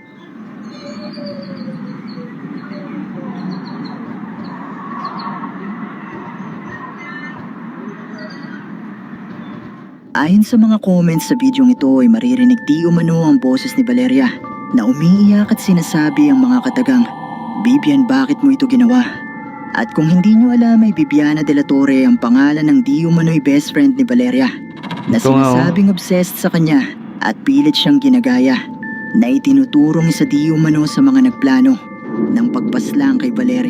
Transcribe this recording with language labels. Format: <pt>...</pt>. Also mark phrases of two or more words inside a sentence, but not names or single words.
<tl>Ayon sa mga comments sa video ito ay maririnig di umano ang boses ni Valeria na umiiyak at sinasabi ang mga katagang, "Bibian, bakit mo ito ginawa?" At kung hindi nyo alam ay Bibiana de la Torre ang pangalan ng di umano'y</tl> <en>best friend</en> <tl>ni Valeria na Ito nga, sinasabing obsessed sa kanya at pilit siyang ginagaya na itinuturong sa di umano sa mga nagplano ng pagpaslang kay Valeria.</tl>